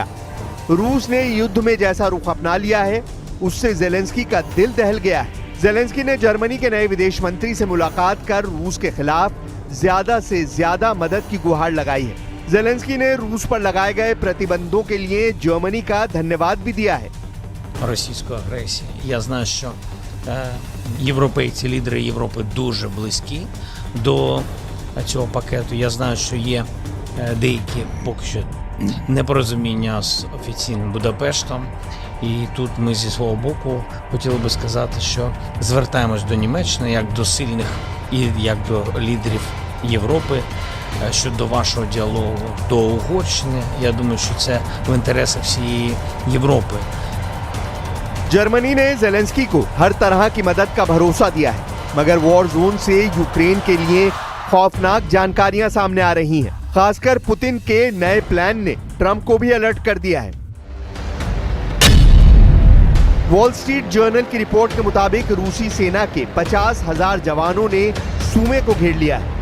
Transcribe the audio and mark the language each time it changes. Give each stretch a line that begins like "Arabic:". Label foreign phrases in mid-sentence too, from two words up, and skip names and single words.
Hindi: रूस ने युद्ध में जैसा रुख अपना लिया है, उससे ज़ेलेंस्की का दिल दहल गया है। ज़ेलेंस्की ने जर्मनी के नए विदेश मंत्री से मुलाकात कर रूस के खिलाफ ज्यादा से ज्यादा मदद की गुहार लगाई है। ज़ेलेंस्की ने रूस पर लगाए गए प्रतिबंधों के लिए जर्मनी का धन्यवाद भी दिया है।
Ukrainian: Російської агресії. Я знаю, що європейці, лідери Європи дуже близькі до цього пакету. Я знаю, що є деякі поки що непорозуміння з офіційним Будапештом. І тут ми зі свого боку хотіли би сказати, що звертаємось до Німеччини як до сильних і як до лідерів Європи щодо вашого діалогу до Угорщини. Я думаю, що це в інтересах всієї Європи.
Hindi: जर्मनी ने ज़ेलेंस्की को हर तरह की मदद का भरोसा दिया है, मगर
English: war zone
Hindi: से यूक्रेन के लिए खौफनाक जानकारियां सामने आ रही हैं। खासकर पुतिन के नए प्लान ने ट्रंप को भी अलर्ट कर दिया है। वॉल स्ट्रीट जर्नल की रिपोर्ट के मुताबिक रूसी सेना के 50,000 जवानों ने सूमे को घेर लिया है।